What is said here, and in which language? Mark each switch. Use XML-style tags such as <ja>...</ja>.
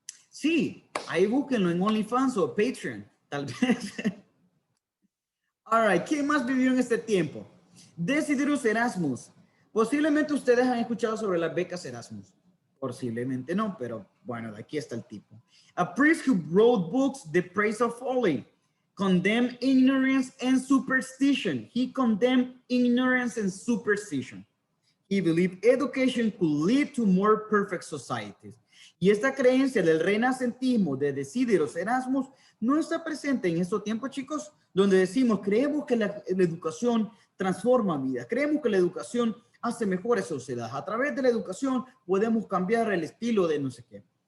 <es>Sí, ahí búsquenlo en OnlyFans o Patreon, tal vez.</es> <en>All right,</en> <es>¿quién más vivió en este tiempo? Desiderius Erasmus. Posiblemente ustedes han escuchado sobre las becas Erasmus. Posiblemente no, pero bueno, de aquí está el tipo.</es> <en>A priest who wrote books, The Praise of Folly, condemned ignorance and superstition. He condemned ignorance and superstition. He believed education could lead to more perfect societies.</en> <es>Y esta creencia del renacentismo de Desiderius Erasmus no está presente en estos tiempos, chicos, donde decimos, creemos que la educación transforma vidas, creemos que la educación hace mejores sociedades. A través de la educación podemos cambiar el estilo de no sé qué.</es>